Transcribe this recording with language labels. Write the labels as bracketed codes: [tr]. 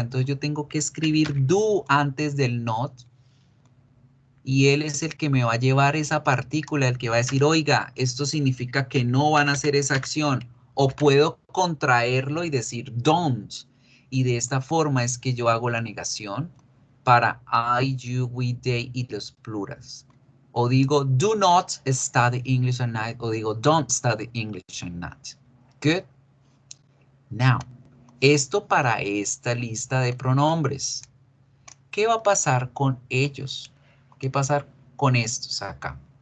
[es] Entonces yo tengo que escribir do antes del not. Y él es el que me va a llevar esa partícula, el que va a decir, oiga, esto significa que no van a hacer esa acción. O puedo contraerlo y decir don't. Y de esta forma es que yo hago la negación para I, you, we, they y los plurals. O digo [en] do not study English at night. O digo don't study English at night. Good. Now, [es] esto para esta lista de pronombres. ¿Qué va a pasar con ellos? ¿Qué va a pasar con estos acá?